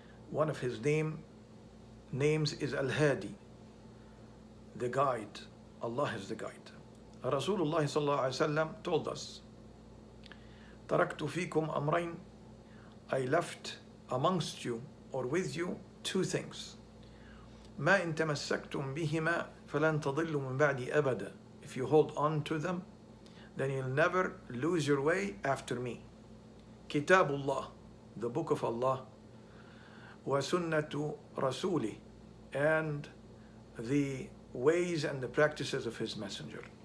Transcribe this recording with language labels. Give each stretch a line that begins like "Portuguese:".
English: One of his names is Al-Hadi, the guide. Allah is the guide. Rasulullah sallallahu alaihi wasallam told us,
Arabic: تركت فيكم أمرين,
English: I left amongst you or with you two things.
Arabic: ما إن تمسكتم بهما فلن تضلوا من بعدي أبدا.
English: If you hold on to them, then you'll never lose your way after me. Kitabullah, the book of Allah,
Arabic: wa sunnatu rasuli,
English: and the ways and the practices of his messenger.